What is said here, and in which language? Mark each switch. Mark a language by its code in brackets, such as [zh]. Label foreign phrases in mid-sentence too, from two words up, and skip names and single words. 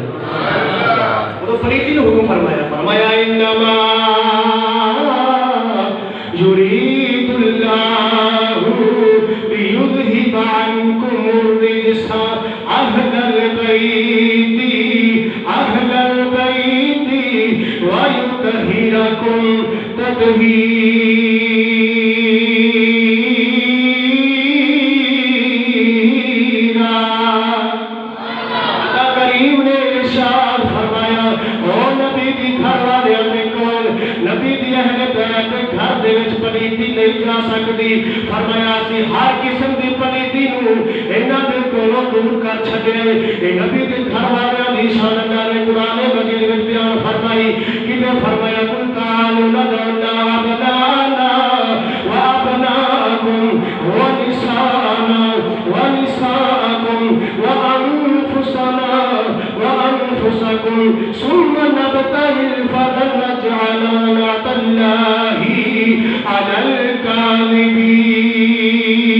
[pa] وہ تو پلیتی نے حکم فرمایا [ar] انما یرید اللہ لیذھب عنکم الرجس اہل البیت ویطہرکم تطہیرا. [pa] اللہ کریم نے ارشاد فرمایا او نبی دی گھر والے نبی دی اہل بیت گھر دے وچ پلیتی نہیں جا سکتی. فرمایا اسی ہر قسم دی پلیتی نو انہاں دے کولوں دور کر چھڈے. اے نبی دے گھر والے دی شان اللہ نے قرآن مجید وچ بیان فرمائی کہ فرمایا [ar] قل تعالوا ندعو ابناءنا وابناءکم ونساءنا ونساءکم وانفسنا وانفسکم ثم نبتهل فنجعل لعنة الله على الكاذبين.